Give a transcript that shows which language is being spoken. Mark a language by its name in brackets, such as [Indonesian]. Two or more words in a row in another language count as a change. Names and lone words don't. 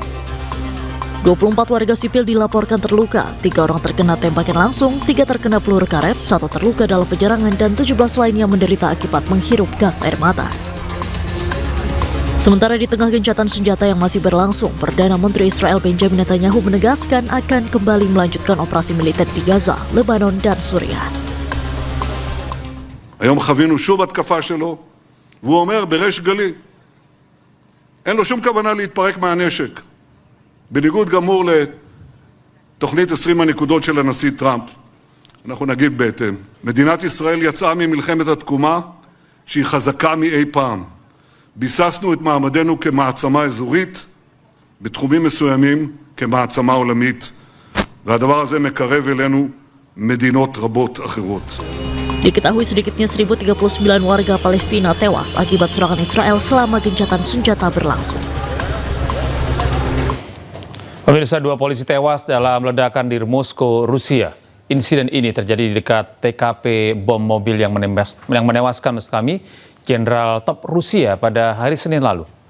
[Indonesian] 24 warga sipil dilaporkan terluka, 3 orang terkena tembakan langsung, 3 terkena peluru karet, 1 terluka dalam penyerangan, dan 17 lainnya menderita akibat menghirup gas air mata. Sementara di tengah gencatan senjata yang masih berlangsung, Perdana Menteri Israel Benjamin Netanyahu menegaskan akan kembali melanjutkan operasi militer di Gaza, Lebanon, dan Suriah. [Hebrew] היום חווינו שוב התקפה שלו, והוא אומר בריש גלי, אין לו שום כוונה להתפרק מהנשק. בניגוד גמור לתוכנית 20 הנקודות של הנשיא טראמפ. אנחנו נגיב בהתאם. מדינת ישראל יצאה ממלחמת התקומה שהיא חזקה מאי פעם. ביססנו את מעמדנו כמעצמה אזורית, בתחומים מסוימים כמעצמה עולמית, והדבר הזה מקרב אלינו מדינות רבות אחרות. [Indonesian] Diketahui sedikitnya 1.039 warga Palestina tewas akibat serangan Israel selama gencatan senjata berlangsung. Pemirsa, 2 polisi tewas dalam ledakan di Moskow, Rusia. Insiden ini terjadi di dekat TKP bom mobil yang menewaskan maksud kami Jenderal top Rusia pada hari Senin lalu.